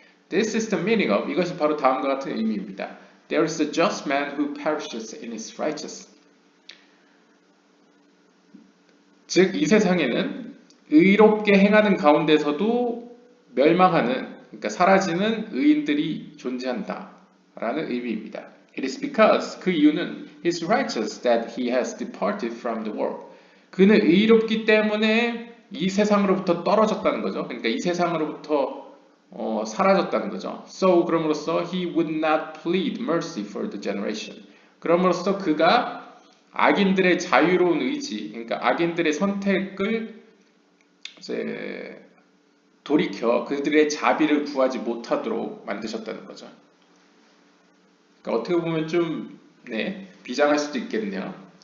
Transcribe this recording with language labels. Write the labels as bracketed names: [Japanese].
[English] This is the meaning of, [Korean] 이것이 바로 다음과 같은 의미입니다. [English] There is a just man who perishes in his righteousness. [Korean] 즉, 이 세상에는 의롭게 행하는 가운데서도 멸망하는, 그러니까 사라지는 의인들이 존재한다 라는 의미입니다. [English] It is because, [Korean] 그 이유는 [English] He is righteous that He has departed from the world. [Korean] 그는 의롭기 때문에 이 세상으로부터 떨어졌다는 거죠. 그러니까 이 세상으로부터 사라졌다는 거죠. [English] So, [Korean] 그럼으로써 [English] He would not plead mercy for the generation. [Korean] 그럼으로써 그가 악인들의 자유로운 의지, 그러니까 악인들의 선택을 이제 돌이켜 그들의 자비를 구하지 못하도록 만드셨다는 거죠. 그러니까 어떻게 보면 좀 비장할 수도 있겠네요.